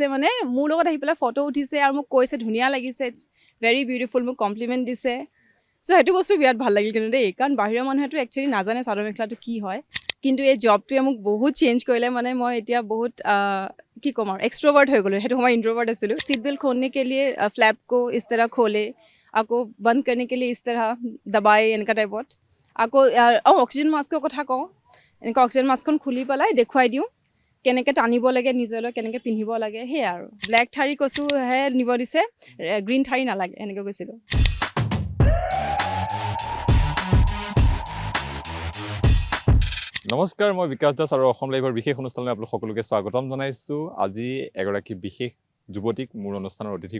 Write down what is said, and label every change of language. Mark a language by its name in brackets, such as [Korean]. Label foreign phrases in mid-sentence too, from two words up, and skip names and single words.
[Assamese] মানে মোৰ লগত আহি পেলাই ফটো উঠিছে আৰু মোক কৈছে ধুনীয়া লাগিছে [English] it's very beautiful [Assamese] মোক কমপ্লিমেণ্ট দিছে চ' সেইটো বস্তু বিৰাট ভাল লাগিল কিন্তু দেই কাৰণ বাহিৰৰ মানুহেতো একচুৱেলি নাজানে চাদৰ মেখেলাটো কি হয় কিন্তু এই জবটোৱে মোক বহুত চেঞ্জ কৰিলে মানে মই এতিয়া বহুত কি ক'ম আৰু এক্সট্ৰভাৰ্ট হৈ গ'লোঁ সেইটো সময় ইণ্ট্ৰভাৰ্ট আছিলোঁ [Hindi] सीट बेल्ट खोलने के लिए फ्लैप को इस तरह खोले [Assamese] আকৌ [Hindi] बंद करने के लिए इस तरह दबाए [Assamese] এনেকুৱা টাইপত আকৌ অক্সিজেন মাস্কৰ কথা কওঁ এনেকৈ অক্সিজেন মাস্কখন খুলি পেলাই দেখুৱাই দিওঁ কেনেকৈ টানিব লাগে নিজলৈ কেনেকৈ পিন্ধিব লাগে সেয়াই আৰু ব্লেক শাৰী কৈছোঁ হে নিব দিছে গ্ৰীণ শাৰী নালাগে এনেকৈ কৈছিলোঁ নমস্কাৰ মই বিকাশ দাস আৰু অসম লাইভৰ বিশেষ অনুষ্ঠানলৈ আপোনালোক সকলোকে স্বাগতম জনাইছোঁ আজি এগৰাকী বিশেষ যুৱতীক মোৰ অনুষ্ঠানৰ অতিথি